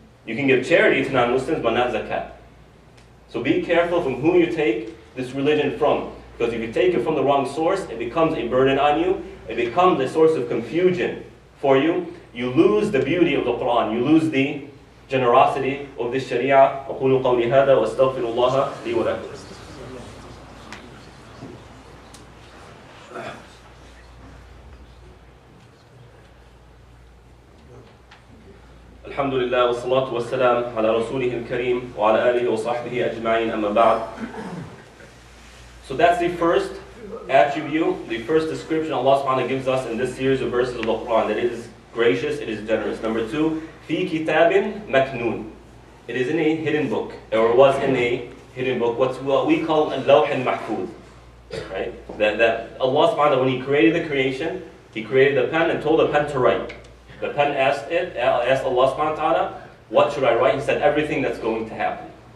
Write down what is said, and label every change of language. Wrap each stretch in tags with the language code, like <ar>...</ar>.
<en>You can give charity to non-Muslims, but not zakah. So be careful from who you take this religion from. Because if you take it from the wrong source, it becomes a burden on you. It becomes a source of confusion for you. You lose the beauty of the Quran. You lose the generosity of this sharia.</en> <ar>أقول قولي هذا وأستغفر الله لي ولكم. الحمد لله والصلاة والسلام على رسوله الكريم وعلى آله وصحبه أجمعين أما بعد.</ar> <en>So that's the first attribute, the first description Allah subhanahu wa ta'ala gives us in this series of verses of the Quran, that it is gracious, it is generous. Number two,</en> <ar>في كتاب مكنون.</ar> <en>It is in a hidden book, or was in a hidden book, what we call al-lawh al-mahfuz. Right? That Allah subhanahu wa ta'ala, when He created the creation, He created the pen and told the pen to write. The pen asked Allah subhanahu wa ta'ala, what should I write? He said, everything that's going to happen.</en>